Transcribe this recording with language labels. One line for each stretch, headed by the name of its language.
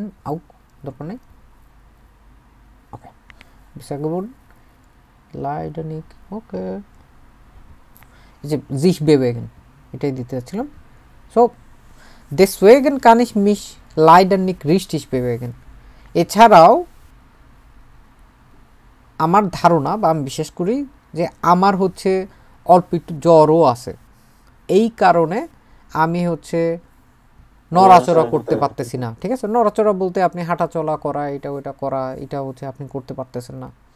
Bangla: auch দরকার নেই। ওকে বিসাগবুন leider nicht ওকে যে sich bewegen এটাই দিতে যাচ্ছিলাম।
German: সো deswegen kann ich mich leider nicht richtig bewegen।
Bangla: এছাড়াও আমার ধারণা বা আমি বিশ্বাস করি যে আমার হচ্ছে অল্প একটু জ্বরও আছে, এই কারণে আমি হচ্ছে নড়াচড়া করতে পারতেছি না। ঠিক আছে, নড়াচড়া বলতে আপনি হাঁটা চলা করা, এটা ওটা করা, এটা হচ্ছে আপনি করতে পারতেছেন না।